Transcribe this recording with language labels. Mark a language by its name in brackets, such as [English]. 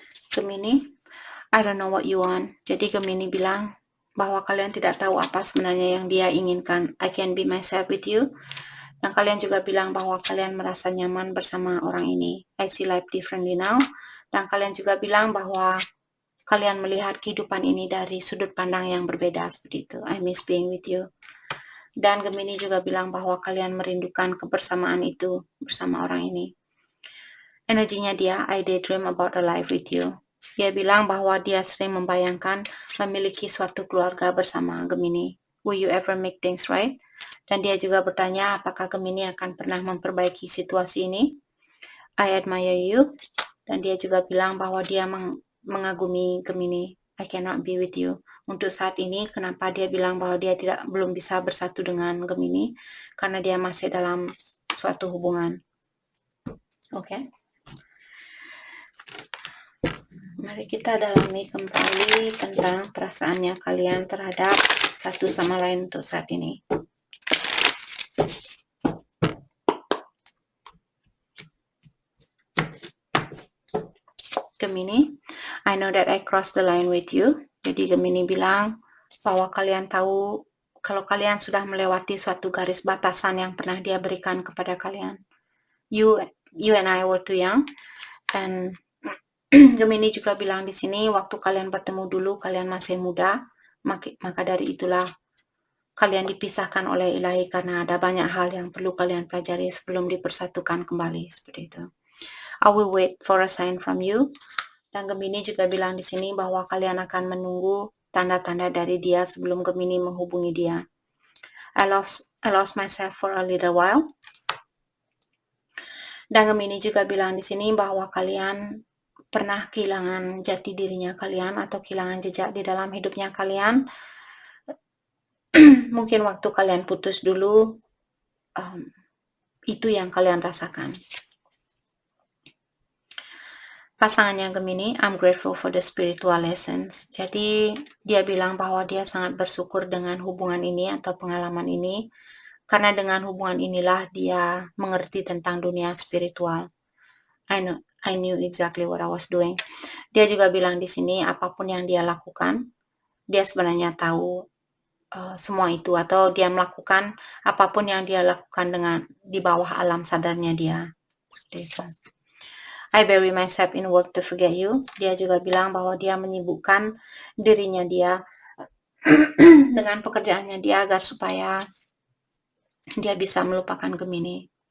[English] Gemini, I don't know what you want. [Indonesian] Jadi Gemini bilang bahwa kalian tidak tahu apa sebenarnya yang dia inginkan. [English] I can be myself with you. [Indonesian] Dan kalian juga bilang bahwa kalian merasa nyaman bersama orang ini. [English] I see life differently now. [Indonesian] Dan kalian juga bilang bahwa kalian melihat kehidupan ini dari sudut pandang yang berbeda seperti itu. [English] I miss being with you. [Indonesian] Dan Gemini juga bilang bahwa kalian merindukan kebersamaan itu bersama orang ini. Energinya dia, [English] I daydream about a life with you. [Indonesian] Dia bilang bahwa dia sering membayangkan memiliki suatu keluarga bersama Gemini. [English] Will you ever make things right? [Indonesian] Dan dia juga bertanya apakah Gemini akan pernah memperbaiki situasi ini. [English] I admire you. [Indonesian] Dan dia juga bilang bahwa dia mengagumi Gemini. [English] I cannot be with you. [Indonesian] Untuk saat ini, kenapa dia bilang bahwa dia belum bisa bersatu dengan Gemini? Karena dia masih dalam suatu hubungan. Oke. Mari kita dalami kembali tentang perasaannya kalian terhadap satu sama lain untuk saat ini. [English] Gemini, I know that I crossed the line with you. [Indonesian] Jadi Gemini bilang bahwa kalian tahu kalau kalian sudah melewati suatu garis batasan yang pernah dia berikan kepada kalian. [English] You and I were too young. [Indonesian] Dan Gemini juga bilang di sini waktu kalian bertemu dulu kalian masih muda, maka dari itulah kalian dipisahkan oleh Ilahi karena ada banyak hal yang perlu kalian pelajari sebelum dipersatukan kembali, seperti itu. [English] I will wait for a sign from you. [Indonesian] Dan Gemini juga bilang di sini bahwa kalian akan menunggu tanda-tanda dari dia sebelum Gemini menghubungi dia. [English] I lost myself for a little while. [Indonesian] Dan Gemini juga bilang di sini bahwa kalian pernah kehilangan jati dirinya kalian atau kehilangan jejak di dalam hidupnya kalian. Mungkin waktu kalian putus dulu, itu yang kalian rasakan. Pasangannya [English] Gemini, I'm grateful for the spiritual lessons. [Indonesian] Jadi dia bilang bahwa dia sangat bersyukur dengan hubungan ini atau pengalaman ini, karena dengan hubungan inilah dia mengerti tentang dunia spiritual. [English] I knew exactly what I was doing. [Indonesian] Dia juga bilang di sini apapun yang dia lakukan, dia sebenarnya tahu semua itu, atau dia melakukan apapun yang dia lakukan dengan di bawah alam sadarnya dia. Seperti itu. [English] I bury myself in work to forget you. [Indonesian] Dia juga bilang bahwa dia menyibukkan dirinya dia dengan pekerjaannya dia agar supaya dia bisa melupakan Gemini.